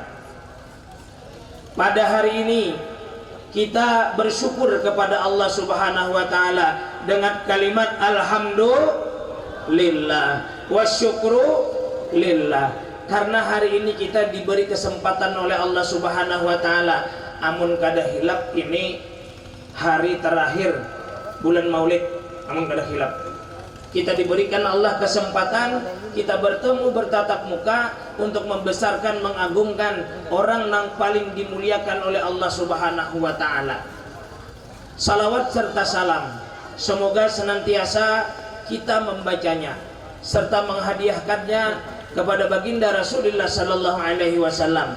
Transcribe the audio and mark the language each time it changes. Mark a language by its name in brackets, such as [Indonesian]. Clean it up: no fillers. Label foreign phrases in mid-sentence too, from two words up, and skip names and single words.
[Indonesian] Pada hari ini kita bersyukur kepada Allah [Arabic] سبحانه وتعالى [Indonesian] dengan kalimat [Arabic] الحمد لله والشكر لله, [Indonesian] karena hari ini kita diberi kesempatan oleh Allah [Arabic] سبحانه وتعالى. [Banjar] Amun kada hilap [Indonesian] ini hari terakhir bulan Maulid, [Banjar] amun kada hilap [Indonesian] kita diberikan Allah kesempatan kita bertemu bertatap muka untuk membesarkan, mengagungkan orang yang paling dimuliakan oleh Allah [Arabic] سبحانه وتعالى. [Indonesian] Salawat serta salam semoga senantiasa kita membacanya serta menghadiahkannya kepada baginda Rasulullah [Arabic] صلى الله عليه وسلم.